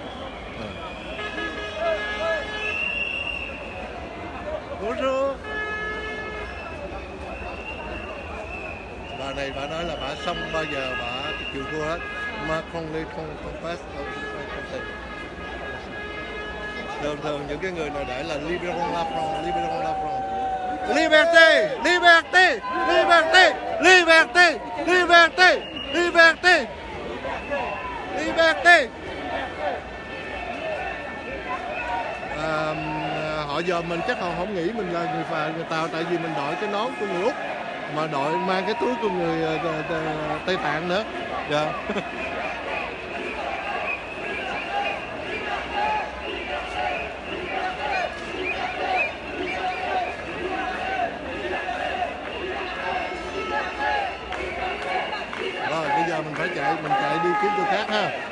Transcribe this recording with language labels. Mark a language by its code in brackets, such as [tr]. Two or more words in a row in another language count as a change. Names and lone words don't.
[fr] Bonjour. [vi] Bà này bà nói là bà không bao giờ bà chịu thua hết, mà không đi không pass thường những cái người nào để là [fr] libéron la France, libéron la France, liberté, liberté, [vi] liberté, liberté, liberté, liberté, liberté. Họ giờ mình chắc họ không nghĩ mình là người Tàu, tại vì mình đội cái nón của người Úc mà đội mang cái túi của người Tây Tạng nữa. Dạ. Rồi bây giờ mình phải chạy đi kiếm chỗ khác ha.